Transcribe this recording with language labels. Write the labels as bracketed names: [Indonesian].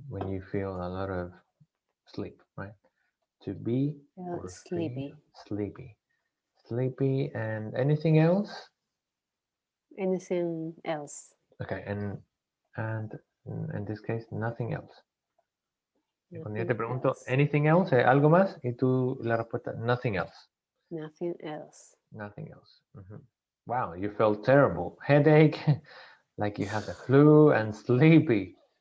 [English] When you feel a lot of sleep, right? To be or sleepy. Sleepy. Sleepy, and anything else? Anything else. Okay, and in this case, nothing else. [Spanish] Cuando yo te pregunto [English] anything else, [Spanish] algo más, y tú la respuesta [English] nothing else. Nothing else. Nothing else. Wow, you felt terrible. Headache, like you had the flu, and sleepy.